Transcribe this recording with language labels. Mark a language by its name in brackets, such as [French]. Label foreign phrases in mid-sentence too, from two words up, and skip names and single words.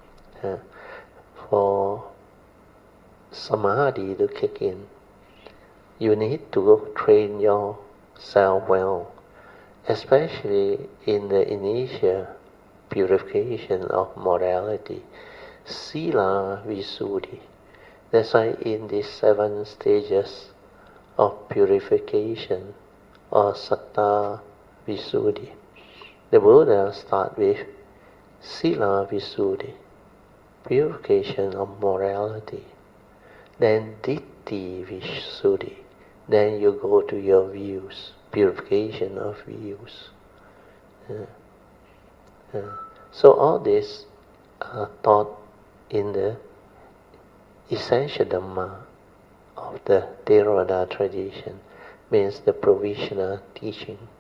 [English] For samadhi to kick in, you need to train yourself well, especially in the initial purification of morality, [Pali] sila visuddhi. [English] That's why in these 7 stages of purification, or [Pali] satta visuddhi, [English] the Buddha start with [Pali] sila visuddhi, [English] purification of morality, then [Pali] ditthi visuddhi, [English] then you go to your views, purification of views. So all this are taught in the essential Dhamma of the Theravada tradition, means the provisional teaching.